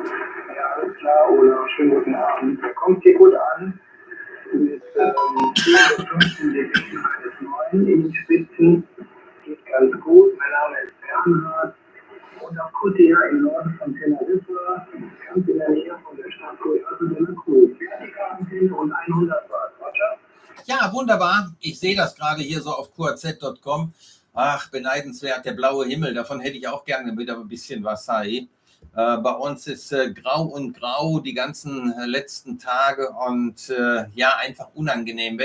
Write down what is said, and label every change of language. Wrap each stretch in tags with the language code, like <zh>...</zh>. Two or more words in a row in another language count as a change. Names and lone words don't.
<de>Ja, alles klar, Olaf. Schönen guten Abend. Der kommt hier gut an. Mit 15 Dezibel eines 9 in den Spitzen. Geht ganz gut. Mein Name ist Bernhard. Und auch Kutia im Norden von Teneriffa. Ganz in der Nähe von der Stadt Coyate de la Cruz. Vertikalantenne und 100 Watt. Roger? Ja, wunderbar. Ich sehe das gerade hier so auf qaz.com. Ach, beneidenswert, der blaue Himmel. Davon hätte ich auch gerne wieder ein bisschen was. Bei uns ist grau und grau die ganzen letzten Tage und ja, einfach unangenehm.</de>